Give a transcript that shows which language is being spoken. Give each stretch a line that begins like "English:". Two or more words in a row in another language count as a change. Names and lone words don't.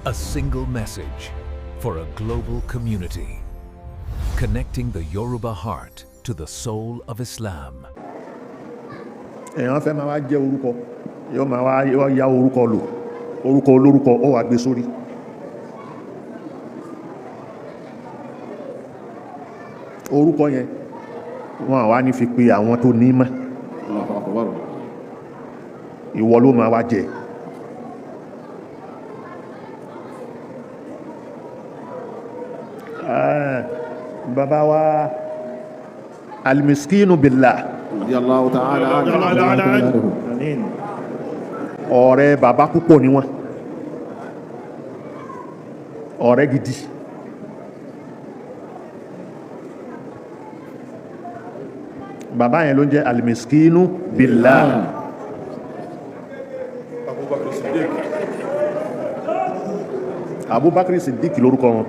English: A single message for a global community, connecting the Yoruba heart to the soul of Islam.
Yoruba: Èèyàn fẹ́ máa wá jẹ́ orúkọ, yóò máa wá ya orúkọ lò, orúkọ olórúkọ ó wà gbé sórí. Orúkọ yẹn wọ́n wá ní fi pe àwọn tó ní mọ́. Ìwọ ló máa wá jẹ. Bàbá wa Al-Miskeenubilahi
Arabic: رضي الله تعالى عنه.
Yoruba: Ọ̀rẹ́ bàbá púpọ̀ ni wọ́n, ọ̀rẹ́ gidi. Bàbá yẹn ló ń jẹ́ Al-Miskeenubilahi. Abubakar Siddiq lórúkọ wọn.